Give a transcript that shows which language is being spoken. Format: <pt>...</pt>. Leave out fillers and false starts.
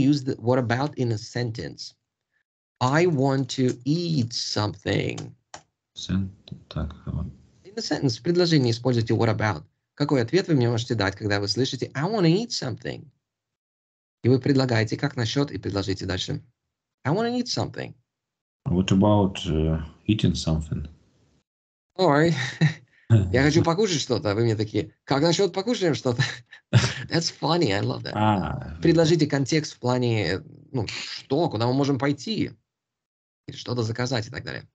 <en>use the what about in a sentence? I want to eat something.</en> <ru>Так, In a sentence, в предложении используйте what about. Какой ответ вы мне можете дать, когда вы слышите</ru> <en>I want to eat something?</en> <ru>И вы предлагаете, как насчет, и предложите дальше.</ru> <en>I want to eat something. what about eating something?</en> <ru>Ой, я хочу покушать что-то. Вы мне такие, как насчет покушаем что-то?</ru> <en>That's funny, I love that.</en> <ru>Предложите контекст в плане, ну, что, куда мы можем пойти, или что-то заказать и так далее.</ru>